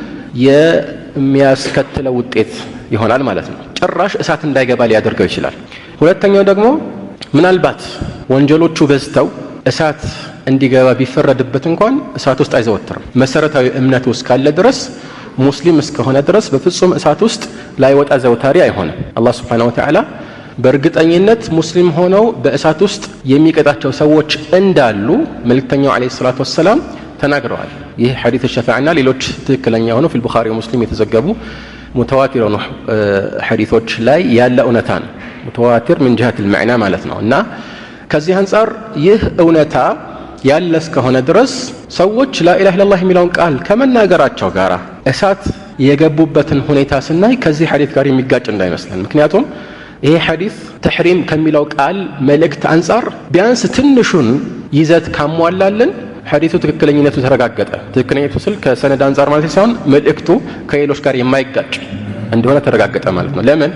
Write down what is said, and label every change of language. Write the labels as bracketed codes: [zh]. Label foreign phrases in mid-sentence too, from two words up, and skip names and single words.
[am] የሚያስከትለው ውጤት ይሆናል ማለት ነው። ጭራሽ እሳት እንዳይገባ ሊያደርገው ይችላል። ሁለተኛው ደግሞ ምናልባት ወንጀሎቹ በዝተው እሳት እንዲገባ ቢፈረድበት እንኳን እሳት ውስጥ አይዘወትርም። መሰረታዊ እምነት ውስጥ ካለ ድረስ ሙስሊም እስከሆነ ድረስ በፍጹም እሳት ውስጥ ላይወጣ ዘውታሪ አይሆንም። አላህ [ar] سبحانه وتعالى [am] በእርግጠኝነት ሙስሊም ሆነው በእሳት ውስጥ የሚቀጣቸው ሰዎች እንዳሉ መልእክተኛው [ar] عليه الصلاة والسلام [am] ተናግረዋል። ይህ ሐዲስ ሸፋዓና ሌሎች ትክክለኛ ሆነው [ar] في البخاري ومسلم [am] የተዘገቡ ሙተዋቲር የሆኑ ሐዲሶች ላይ ያለ እውነታ ነው። ሙተዋቲር [ar] من جهة المعنى [am] ማለት ነው እና ከዚህ አንፃር ይህ እውነታ ያለ እስከሆነ ድረስ ሰዎች [ar] لا إله إلا الله [am] የሚለውን ቃል ከመናገራቸው ጋር እሳት የገቡበትን ሁኔታ ስናይ ከዚህ ሐዲስ ጋር የሚጋጭ እንዳይመስለን። ምክንያቱም ይሄ ሐዲስ ተሕሪም ከሚለው ቃል መልእክት አንፃር ቢያንስ ትንሹን ይዘት ካሟላልን ሐዲሱ ትክክለኛነቱ ተረጋገጠ። ትክክለኛነቱ ስል ከሰነድ አንፃር ማለት ሳይሆን መልእክቱ ከሌሎች ጋር የማይጋጭ እንደሆነ ተረጋገጠ ማለት ነው። ለምን?